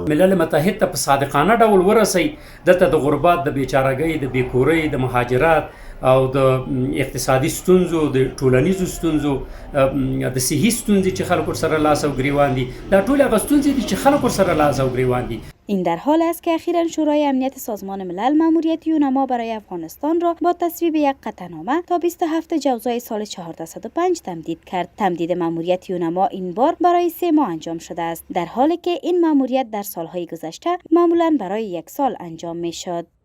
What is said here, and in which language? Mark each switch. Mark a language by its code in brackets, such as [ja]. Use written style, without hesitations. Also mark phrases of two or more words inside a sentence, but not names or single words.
[ps] ملل متحد ته په صادقانه ډول ورسي دلته د غربت، د بیچارهګۍ، د بیکورۍ، د مهاجرت او د اقتصادي ستونزو، د ټولنیزو ستونزو، د صحي ستونزې چې خلکو سره لاس او ګریوان دي، دا ټول هغه ستونزې دي چې خلکو سره لاس او ګریوان دي. [fa] این در حال است که اخیراً شورای امنیت سازمان ملل ماموریت یونما برای افغانستان را با تصویب یک قطعنامه تا 27 جوزای سال 1405 تمدید کرد. تمدید ماموریت یونما این بار برای 3 ماه انجام شده است، در حالی که این ماموریت در سالهای گذشته معمولاً برای 1 سال انجام می‌شد.